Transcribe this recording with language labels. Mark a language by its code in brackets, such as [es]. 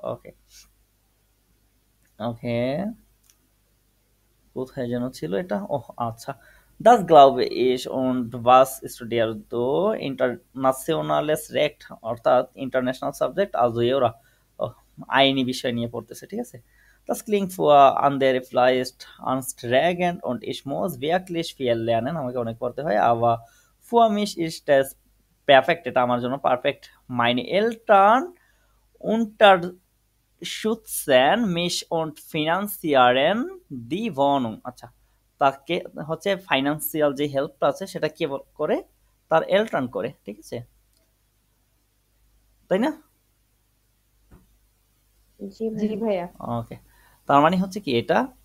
[bn] ওকে ওকে, কোথায় যেন ছিল এটা? ওহ আচ্ছা, [de] Das glaube ich und was studiert du internationales Recht, [bn] অর্থাৎ ইন্টারন্যাশনাল সাবজেক্ট also এরা আইনি বিষয় নিয়ে পড়তেছে। ঠিক আছে, [de] Das klingt für andere vielleicht anstrengend und ich muss wirklich viel lernen, [bn] আমাকে অনেক পড়তে হয়, [de] aber für mich ist das perfekt, [bn] এটা আমার জন্য perfect. [de] Meine Eltern unterstützen mich und finanzieren die Wohnung। [bn] আচ্ছা, তাকে হচ্ছে ফাইন্যান্সিয়াল যে হেল্পটা আছে সেটা কে করে? তার এলট্রান করে। ঠিক আছে, তাই না? জি জি ভাইয়া। ভাইয়া। ওকে, তার মানে হচ্ছে কি এটা